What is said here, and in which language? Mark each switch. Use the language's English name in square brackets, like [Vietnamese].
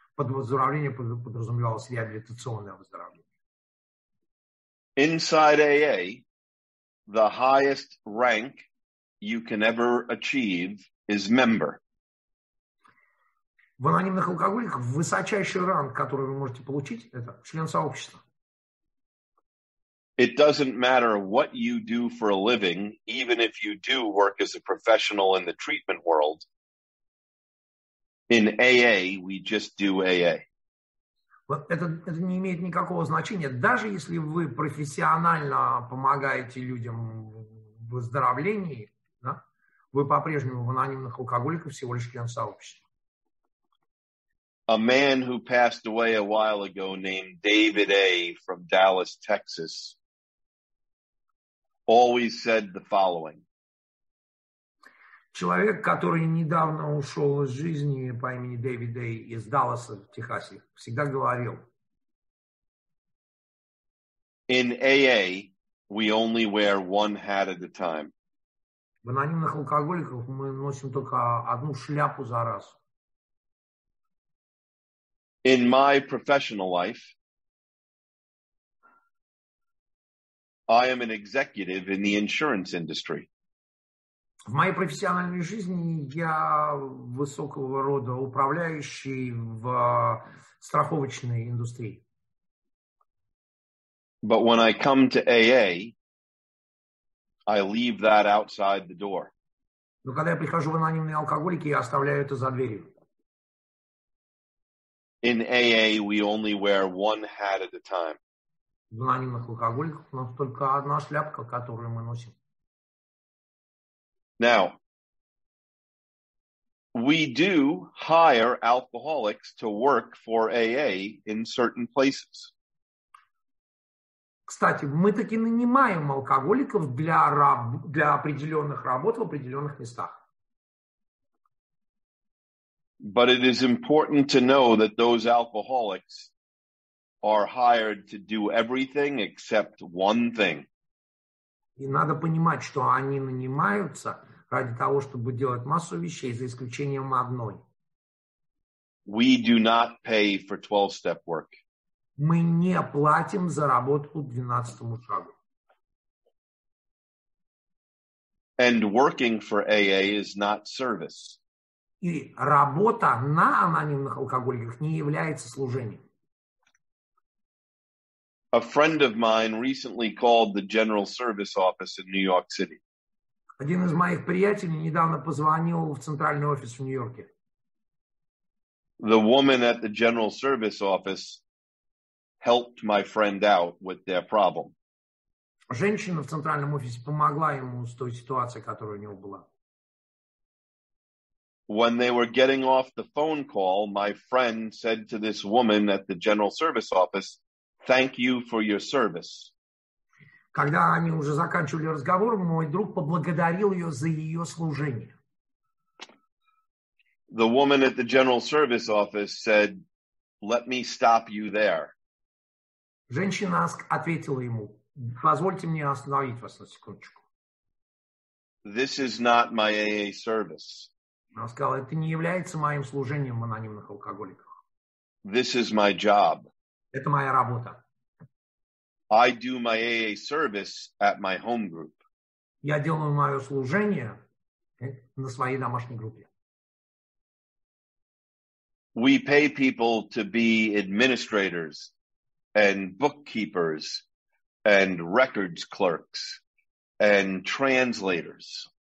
[Russian] Под выздоровлением подразумевалось реабилитационное выздоровление. [English] Inside AA, the highest rank you can ever achieve is member. [Russian] В анонимных алкоголиках высочайший ранг, который вы можете получить, это член сообщества. [English] It doesn't matter what you do for a living, even if you do work as a professional in the treatment world. In AA, we just do AA. [Russian] Это не имеет никакого значения. Даже если вы профессионально помогаете людям в выздоровлении, да, вы по-прежнему в анонимных алкоголиках всего лишь член сообщества. [English] A man who passed away a while ago named David A. from Dallas, Texas, always said the following. [Russian] Человек, который недавно ушел из жизни по имени Дэвид Эй из Далласа в Техасе, всегда говорил: [English] In AA, we only wear one hat at a time. [Russian] В анонимных алкоголиках мы носим только одну шляпу за раз. [English] In my professional life, I am an executive in the insurance industry. [Russian] В моей профессиональной жизни я высокого рода управляющий в страховочной индустрии. [English] But when I come to AA, I leave that outside the door. [Russian] Но когда я прихожу в анонимные алкоголики, я оставляю это за дверью. [English] In AA, we only wear one hat at a time. [Russian] В анонимных алкоголиках у нас только одна шляпка, которую мы носим. [English] Now, we do hire alcoholics to work for AA in certain places. [Russian] Кстати, мы таки нанимаем алкоголиков для определенных работ в определенных местах. [English] But it is important to know that those alcoholics are hired to do everything except one thing. [Russian] И надо понимать, что они нанимаются ради того, чтобы делать массу вещей, за исключением одной. [English] We do not pay for 12-step work. [Russian] Мы не платим за работу по 12-му шагу. [English] And working for AA is not service. [Russian] И работа на анонимных алкоголиках не является служением. [English] A friend of mine recently called the General Service Office in New York City. [Russian] Один из моих приятелей недавно позвонил в центральный офис в Нью-Йорке. [English] The woman at the General Service Office helped my friend out with their problem. [Russian] Женщина в центральном офисе помогла ему с той ситуацией, которая у него была. [English] When they were getting off the phone call, my friend said to this woman at the General Service Office, "Thank you for your service." [Russian] Когда они уже заканчивали разговор, мой друг поблагодарил ее за ее служение. [English] The woman at the General Service Office said, "Let me stop you there." [Russian] Женщина ответила ему: позвольте мне остановить вас на секундочку. [English] This is not my AA service. [Russian] Она сказала: это не является моим служением в анонимных алкоголиках. [English] This is my job. [Russian] Это моя работа. [English] I do my AA service at my home group. [Russian] Я делаю мое служение на своей домашней группе. [English] We pay people to be administrators and bookkeepers and records clerks and translators.